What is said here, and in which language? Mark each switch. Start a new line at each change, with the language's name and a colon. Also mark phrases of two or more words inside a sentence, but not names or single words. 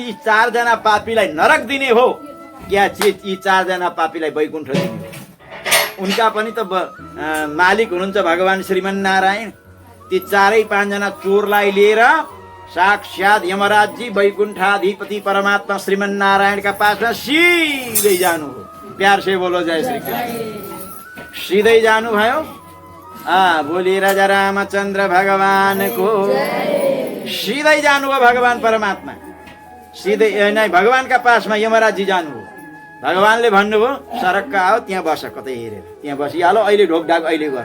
Nepali: यी 4 जना पापीलाई नरक दिने हो या यी 4 जना पापीलाई वैकुण्ठ दिने हो। उनका पनि त मालिक हुनुहुन्छ भगवान श्रीमन्नारायण। ती 4-5 जना चोरलाई लिएर साक्षात यमराजजी वैकुण्ठाधिपति परमात्मा श्रीमन्नारायणका पासमा सिधै जानु हो।
Hindi: प्यार से बोलो जय श्री कृष्ण।
Nepali: सिधै जानु भयो। बोली राजा रामचन्द्र भगवानको सिधै जानु हो। भगवान परमात्मा सिधै नै भगवानका पासमा यमराजजी जानु हो। भगवानले भन्नुभयो सरक्क आओ, त्यहाँ बस, कतै हेरेर त्यहाँ बसिहालो, अहिले ढोकढाक अहिले गर्नु।